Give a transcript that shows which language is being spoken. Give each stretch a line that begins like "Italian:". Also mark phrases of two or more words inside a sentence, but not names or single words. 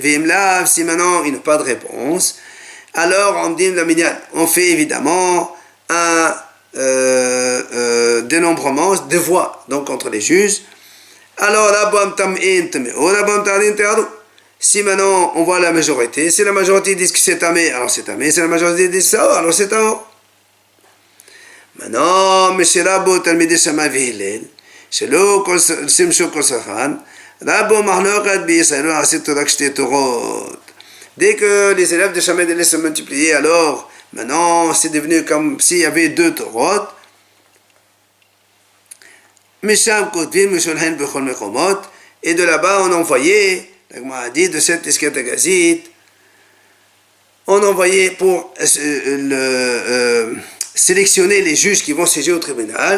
French: Si maintenant ils n'ont pas de réponse, alors on dit on fait évidemment un dénombrement de voix donc entre les juges. Alors si maintenant on voit la majorité, si la majorité dit que c'est tamé, alors c'est tamé. Si la majorité dit ça, alors c'est tamé. Maintenant,
Hebrew: M. רבו תלמידי שמאי והלל, שלא שימשו כל שכן, רבו מחלוקת בישראל עשית רק שתי תורות.
French: Dès que les élèves de Shammai se multipliaient, alors, maintenant, c'est devenu comme s'il y avait deux Torot.
Hebrew: משם כותבים ושולחין בכל מקומות,
French: et de là-bas, on envoyait, la Gemara a dit, de cette Lishkat HaGazit, on envoyait pour sélectionner les juges qui vont siéger au tribunal.